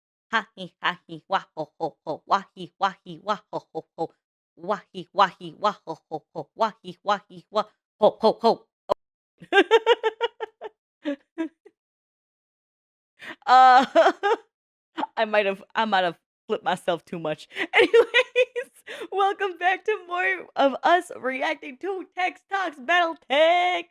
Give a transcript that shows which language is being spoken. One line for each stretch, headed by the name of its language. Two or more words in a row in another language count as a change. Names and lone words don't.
English: Ha-he, ha-he, wah-ho-ho-ho, wah-he, wah-he, wah-ho-ho-ho, wah-he, wah-he, wah-ho-ho-ho, wah-he, wah-he, wah-ho-ho-ho. Uh, I might have flipped myself too much. Anyways, welcome back to more of us reacting to Text Talks BattleTech.